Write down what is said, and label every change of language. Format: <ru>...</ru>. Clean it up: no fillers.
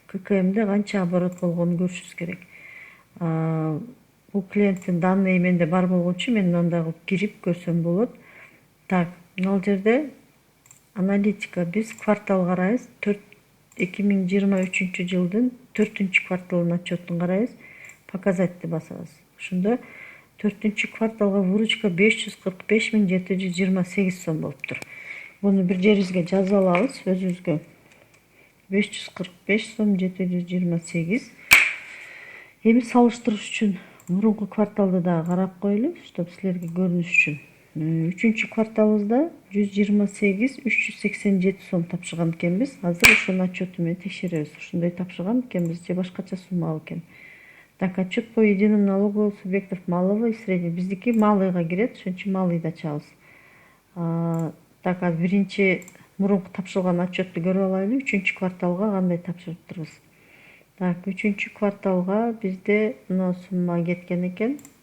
<ky>ККМде канча оборот болгонун көрүшүбүз керек. Бул клиенттин данные менде бар болгон үчүн мен мындагы кирип көрсөм болот. Так, мына жерде аналитика биз квартал карайбыз. 2023 жылдын 4-кварталынын отчетун карайбыз. Показатти басабыз. Ошондо 4-кварталга выручка 545728 сом болуптур. Буну бир жерибизге жазып алабыз өзүбүзгө. 545 сом 728. Эми салыштырыш үчүн мурунку кварталды дагы карап коелу, чтобы силерге көрүнүш үчүн. 3-кварталыбызда 128-387 сом тапшырган экенбиз. Азыр ошонун отчету менен текшеребиз. Ушундай тапшырган экенбиз же башкача суммабы экен.</ky> <ru>Так, отчет по единому налогу субъектов малого и среднего.</ru> <ky>Биздики малыйга кирет, ошон үчүн малыйды ачабыз. Так, биринчи мурунку тапшырылган отчетту көрүп алайлы. 3-кварталга кандай тапшырыптырбыз. Так, 3-кварталга бизде мына сумма кеткен экен.</ky>